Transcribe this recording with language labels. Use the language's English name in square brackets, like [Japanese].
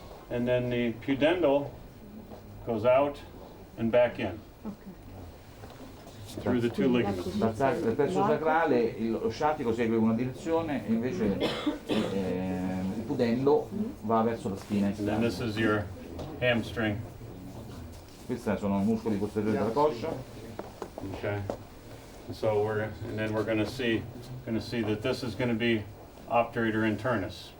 [English] And then the pudendal goes out and back in through the two ligaments. [Italian] Dal plesso sacrale lo sciatico segue una direzione e invece il pudendo va verso la spina [English] And then this [Italian] ischiatica. [English] is your hamstring. [Italian] Questi sono i muscoli posteriori della coscia. [English] Okay. So we're going to see that this is going to be obturator internus.